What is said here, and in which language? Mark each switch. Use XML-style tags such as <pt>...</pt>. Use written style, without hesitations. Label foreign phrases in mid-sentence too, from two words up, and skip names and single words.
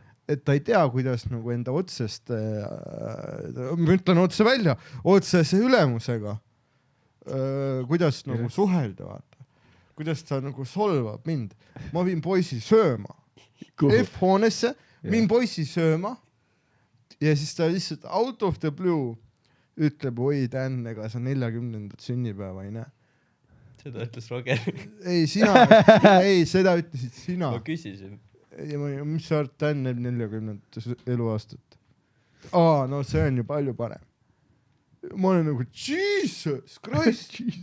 <et>Et ta ei tea, kuidas nagu enda otsest, ma ütlen otse välja, otsese ülemusega, kuidas nagu suhelda, vaata. Kuidas ta nagu solvab mind. Ma viin poisi sööma. F-hoonesse, viin poisi sööma ja siis ta lihtsalt</et> <en>out of the blue</en> <et>ütleb, oi, Dan, ega sa 40. sünnipäeva ei näe. Seda ütles Roger. Ei, seda ütlesid sina. Ma küsisin. Ja mis sa arvad, Dan näeb 40. eluaastat? No see on ju palju parem. Ma olen nagu, Jesus Christ.</et>